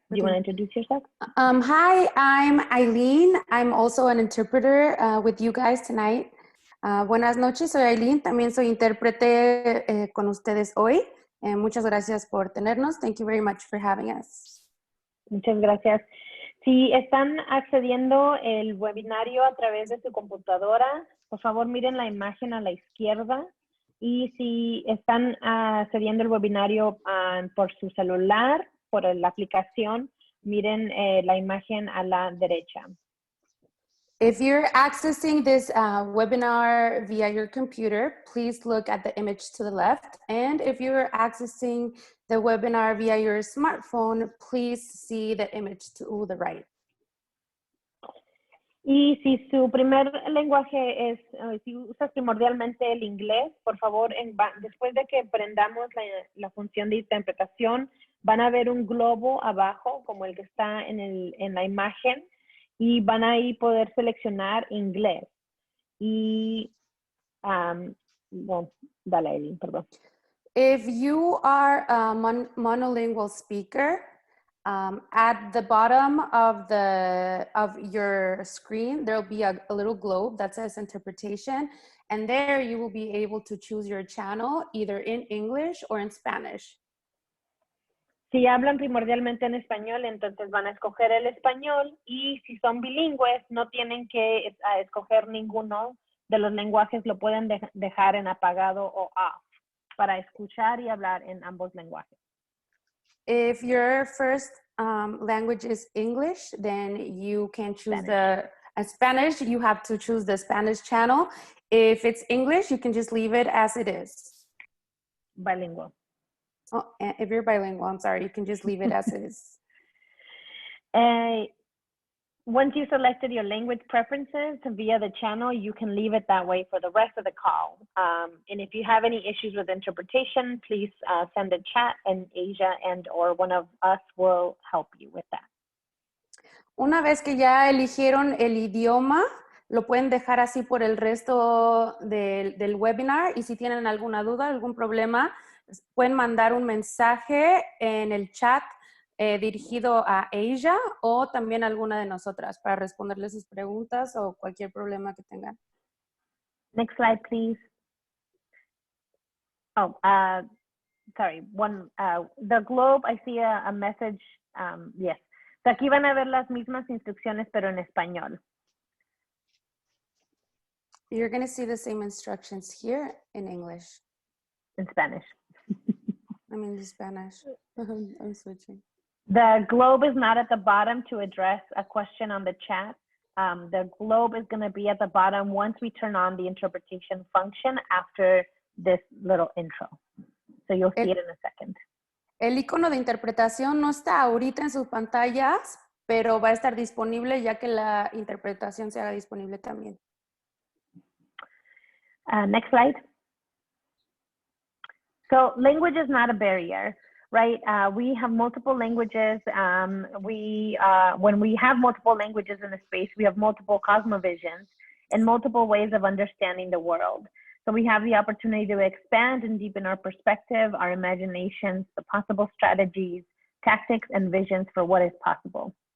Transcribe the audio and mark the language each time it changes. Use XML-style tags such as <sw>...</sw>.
<en>Do you want to introduce yourself? Hi, I'm Eileen. I'm also an interpreter with you guys tonight.</en> <es>Buenas noches, soy Eileen. También soy intérprete con ustedes hoy. Muchas gracias por tenernos.</es> <en>Thank you very much for having us.</en> <es>Muchas gracias. Si están accediendo el webinario a través de su computadora, por favor miren la imagen a la izquierda. Y si están accediendo el webinario por su celular, por la aplicación, miren la imagen a la derecha.</es> <en>If you're accessing this webinar via your computer, please look at the image to the left. And if you're accessing the webinar via your smartphone, please see the image to the right.</en> <es>Y si su primer lenguaje es, si usas primordialmente el inglés, por favor, después de que prendamos la función de interpretación, van a ver un globo abajo, como el que está en la imagen, y van a ahí poder seleccionar inglés. Y, bueno, dale, Eileen, perdón.</es> <en>If you are a monolingual speaker, at the bottom of your screen, there'll be a little globe that says interpretation, and there you will be able to choose your channel either in English or in Spanish.</en> <es>Si hablan primordialmente en español, entonces van a escoger el español, y si son bilingües, no tienen que escoger ninguno de los lenguajes, lo pueden dejar en apagado o off para escuchar y hablar en ambos lenguajes.</es> <en>If your first language is English, then you can choose Spanish. You have to choose the Spanish channel. If it's English, you can just leave it as it is. Bilingual. Oh, if you're bilingual, I'm sorry, you can just leave it as it is. Once you selected your language preferences via the channel, you can leave it that way for the rest of the call. And if you have any issues with interpretation, please send a chat, and Asia or one of us will help you with that.</en> <es>Una vez que ya eligieron el idioma, lo pueden dejar así por el resto del webinar, y si tienen alguna duda, algún problema, pueden mandar un mensaje en el chat dirigido a Asia o también a alguna de nosotras para responderles sus preguntas o cualquier problema que tengan.</es> <en>Next slide, please. Oh, sorry. The globe, I see a message. Yes.</en> <es>So aquí van a ver las mismas instrucciones, pero en español.</es> <en>You're going to see the same instructions here in English. In Spanish. I mean, in Spanish. I'm switching. The globe is not at the bottom to address a question on the chat. The globe is going to be at the bottom once we turn on the interpretation function after this little intro. So you'll see it in a second.</en> <es>El icono de interpretación no está ahorita en sus pantallas, pero va a estar disponible ya que la interpretación se haga disponible también.</es> <en>Next slide. So language is not a barrier, right? We have multiple languages. When we have multiple languages in a space, we have multiple cosmovisions and multiple ways of understanding the world. So we have the opportunity to expand and deepen our perspective, our imaginations, the possible strategies, tactics, and visions for what is possible.</en>